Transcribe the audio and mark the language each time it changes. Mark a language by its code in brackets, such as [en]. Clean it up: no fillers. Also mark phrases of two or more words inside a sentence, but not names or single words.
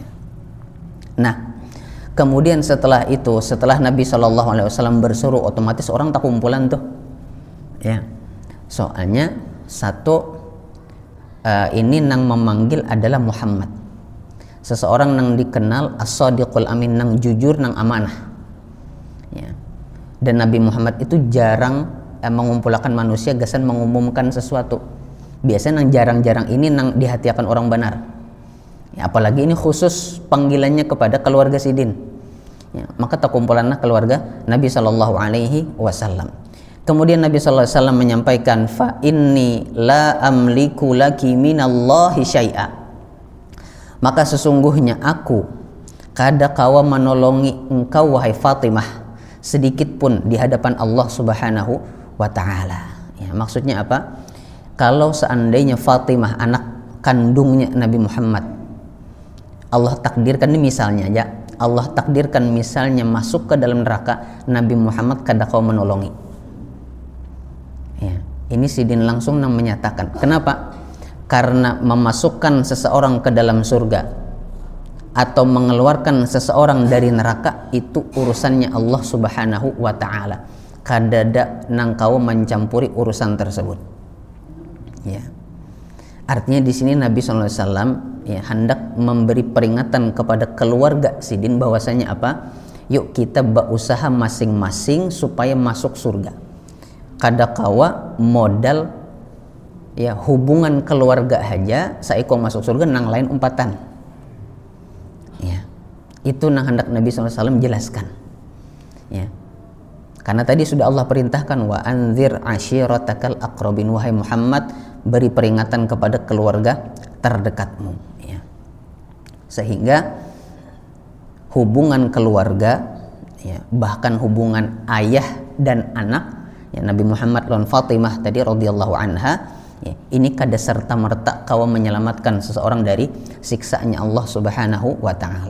[id] Nah, kemudian setelah itu, setelah Nabi SAW bersuruh, otomatis orang tak kumpulan tuh. Ya, soalnya satu ini nang memanggil adalah Muhammad, seseorang nang dikenal [ar] الصادق الأمين, [id] nang jujur, nang amanah. Ya. Dan Nabi Muhammad itu jarang mengumpulkan manusia gasan mengumumkan sesuatu. Biasanya nang jarang-jarang ini nang dihatiakan orang benar. Ya, apalagi ini khusus panggilannya kepada keluarga Sidin. Ya, maka terkumpulanlah keluarga Nabi SAW. Kemudian Nabi SAW menyampaikan, [ar] فإني لا أملك لك من الله شيئا. [id] Maka sesungguhnya aku kada kawa menolongi engkau wahai Fatimah sedikit pun di hadapan Allah [ar] سبحانه وتعالى. [id] Ya, maksudnya apa? Kalau seandainya Fatimah anak kandungnya Nabi Muhammad Allah takdirkan ini misalnya aja, Allah takdirkan misalnya masuk ke dalam neraka, Nabi Muhammad kada kau menolongi. Ya, ini Sidin langsung menyatakan. Kenapa? Karena memasukkan seseorang ke dalam surga atau mengeluarkan seseorang dari neraka itu urusannya Allah [ar] سبحانه وتعالى. [bjn] Kadada nang kau mencampuri urusan tersebut. [id] Ya. Artinya di sini Nabi SAW ya hendak memberi peringatan kepada keluarga Sidin bahwasanya apa? Yuk kita berusaha masing-masing supaya masuk surga. [bjn] Kada kawa modal ya hubungan keluarga aja saiko masuk surga nang lain umpatan. [id] Ya. Itu nang hendak Nabi SAW jelaskan. Ya. Karena tadi sudah Allah perintahkan [ar] وأنذر عشيرتك الأقربين, [id] wahai Muhammad, beri peringatan kepada keluarga terdekatmu, ya. Sehingga hubungan keluarga, ya, bahkan hubungan ayah dan anak, ya, Nabi Muhammad lawan Fatimah tadi [ar] رضي الله عنها, [id] ya, ini kada serta merta kau menyelamatkan seseorang dari siksaannya Allah [ar] سبحانه وتعالى.